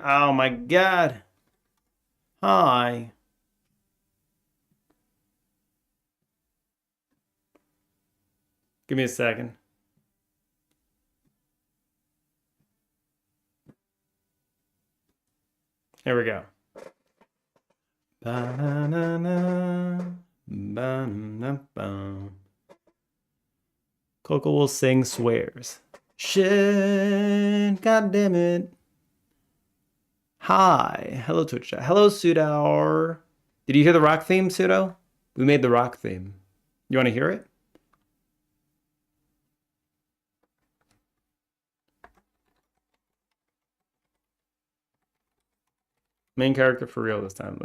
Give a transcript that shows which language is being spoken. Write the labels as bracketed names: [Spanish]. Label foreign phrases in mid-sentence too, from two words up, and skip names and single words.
[English] Oh my god. Hi. Give me a second. Here we go. Ba-na-na-na, ba-na-na-ba. Coco will sing swears. Shit, god damn it. Hi. Hello, Twitch chat. Hello, Pseudo. Did you hear the rock theme, Pseudo? We made the rock theme. You want to hear it? Main character for real this time.